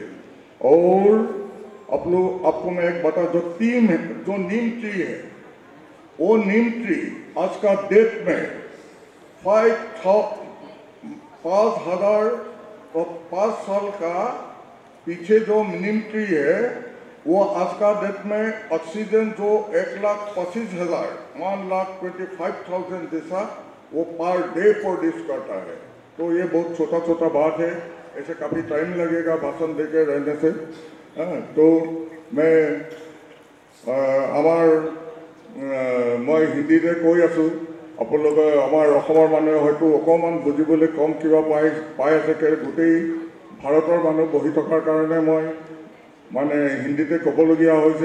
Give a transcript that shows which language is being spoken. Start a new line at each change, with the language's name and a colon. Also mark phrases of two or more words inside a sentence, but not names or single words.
Hindi: और आपको मैं एक बता, जो टीम है, जो नीम ट्री है, वो नीम ट्री आज का डेट में 5 साल का पीछे जो मिनिमम ट्री है वो आज का डेट में ऑक्सीजन जो 1,25,000 1,25,000 जैसा वो
English: per day produce
Hindi: करता है। तो ये बहुत छोटा छोटा बात है, ऐसे काफ़ी टाइम लगेगा भाषण देके रहने से। तो मैं मैं
Assamese: हिंदीতে কৈ আছোঁ, আপোনালোকে আমাৰ অসমৰ মানুহে হয়তো অকণমান বুজিবলৈ কম কিবা পাই আছে, গোটেই ভাৰতৰ মানুহ বহি থকাৰ কাৰণে মই মানে হিন্দীতে ক'বলগীয়া হৈছে।